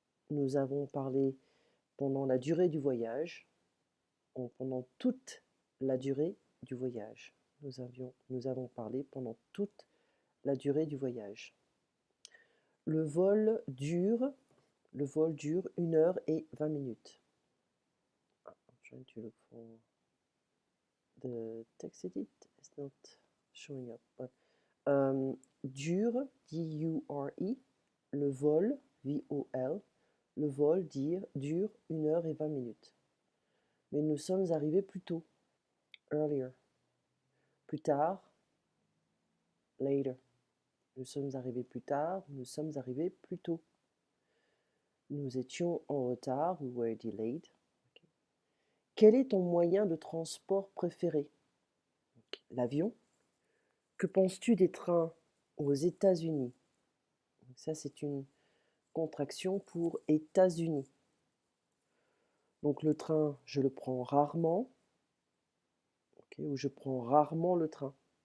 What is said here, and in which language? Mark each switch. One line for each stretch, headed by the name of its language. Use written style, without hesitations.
French: Nous avons parlé pendant la durée du voyage, pendant toute la durée du voyage. Nous avons parlé pendant toute la durée du voyage. Le vol dure 1 heure et 20 minutes.
English: I'm trying to look for the text edit. It's not showing up. But,
French: dure, D-U-R-E, le vol, V-O-L, le vol dure 1 heure et 20 minutes. Mais nous sommes arrivés plus tôt, earlier. Plus tard, later. Nous sommes arrivés plus tard, nous sommes arrivés plus tôt. Nous étions en retard,
English: we were delayed. Okay.
French: Quel est ton moyen de transport préféré? L'avion. Que penses-tu des trains aux États-Unis? Ça, c'est une contraction pour États-Unis. Donc le train, je le prends rarement, okay, ou je prends rarement le train.